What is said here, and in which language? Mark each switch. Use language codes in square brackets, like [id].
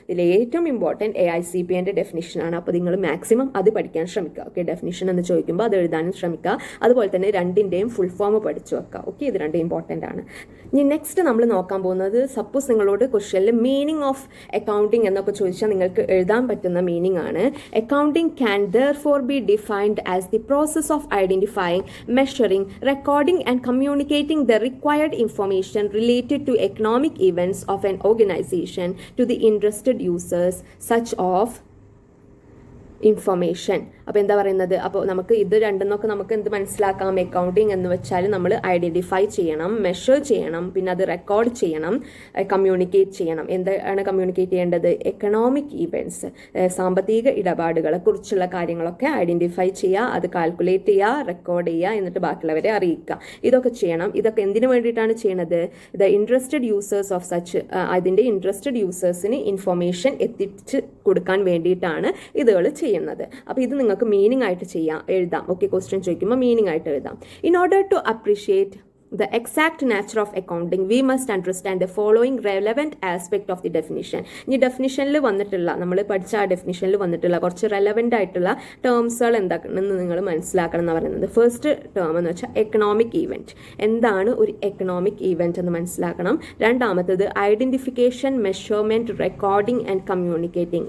[ml] ഇതിൽ ഏറ്റവും important AICPA ഡെഫിനിഷനാണ്. അപ്പോൾ നിങ്ങൾ മാക്സിമം അത് പഠിക്കാൻ ശ്രമിക്കുക. ഓക്കെ, ഡെഫിനിഷൻ എന്ന് ചോദിക്കുമ്പോൾ അത് എഴുതാനും ശ്രമിക്കുക. അതുപോലെ തന്നെ 2ന്റെയും ഫുൾ ഫോം പഠിച്ചു വെക്കുക. ഓക്കെ, ഇത് 2 ഇമ്പോർട്ടൻ്റ് ആണ്. ഇനി നെക്സ്റ്റ് നമ്മൾ നോക്കാൻ പോകുന്നത്, സപ്പോസ് നിങ്ങളോട് ക്വസ്റ്റ്യനിൽ മീനിങ് ഓഫ് അക്കൗണ്ടിങ് എന്നൊക്കെ ചോദിച്ചാൽ നിങ്ങൾക്ക് എഴുതാൻ പറ്റുന്ന മീനിങ് ആണ്. [en] Accounting can therefore be defined as the process of identifying, measuring, recording and communicating the required information related to economic events of an organization to the interested users such of information. [ml] അപ്പോൾ എന്താ പറയുന്നത്? അപ്പോൾ നമുക്ക് ഇത് രണ്ടെന്നൊക്കെ നമുക്ക് എന്ത് മനസ്സിലാക്കാം? Accounting എന്ന് വെച്ചാൽ നമ്മൾ ഐഡന്റിഫൈ ചെയ്യണം, മെഷർ ചെയ്യണം, പിന്നെ അത് റെക്കോർഡ് ചെയ്യണം, കമ്മ്യൂണിക്കേറ്റ് ചെയ്യണം. എന്താണ് കമ്മ്യൂണിക്കേറ്റ് ചെയ്യേണ്ടത്? എക്കണോമിക് ഈവൻറ്റ്സ്, സാമ്പത്തിക ഇടപാടുകളെ കുറിച്ചുള്ള കാര്യങ്ങളൊക്കെ ഐഡന്റിഫൈ ചെയ്യുക, അത് കാൽക്കുലേറ്റ് ചെയ്യുക, റെക്കോർഡ് ചെയ്യുക, എന്നിട്ട് ബാക്കിയുള്ളവരെ അറിയിക്കുക. ഇതൊക്കെ ചെയ്യണം. ഇതൊക്കെ എന്തിനു വേണ്ടിയിട്ടാണ് ചെയ്യണത്? [en] the interested users of such, [ml] അതിൻ്റെ ഇൻട്രസ്റ്റഡ് യൂസേഴ്സിന് ഇൻഫർമേഷൻ എത്തിച്ച് കൊടുക്കാൻ വേണ്ടിയിട്ടാണ് ഇതുകൾ ചെയ്യുന്നത്. അപ്പോൾ ഇത് നിങ്ങൾക്ക് മീനിങ് ആയിട്ട് എഴുതാം. ഓക്കെ, ക്വസ്റ്റ്യൻ ചോദിക്കുമ്പോൾ മീനിങ് ആയിട്ട് എഴുതാം. [en] In order to appreciate the exact nature of accounting, we must understand the following relevant aspect of the definition. [ml] ഈ ഡെഫിനിഷനിൽ വന്നിട്ടുള്ള, നമ്മൾ പഠിച്ച ആ ഡെഫിനിഷനിൽ വന്നിട്ടുള്ള കുറച്ച് റെലവെൻ്റ് ആയിട്ടുള്ള ടേംസുകൾ എന്താണെന്ന് നിങ്ങൾ മനസ്സിലാക്കണം എന്ന് പറയുന്നത്. ഫസ്റ്റ് ടേം എന്ന് വെച്ചാൽ എക്കണോമിക് ഈവൻറ്റ്. എന്താണ് ഒരു എക്കണോമിക് ഈവൻറ്റ് എന്ന് മനസ്സിലാക്കണം. രണ്ടാമത്തത് identification, measurement, recording and communicating.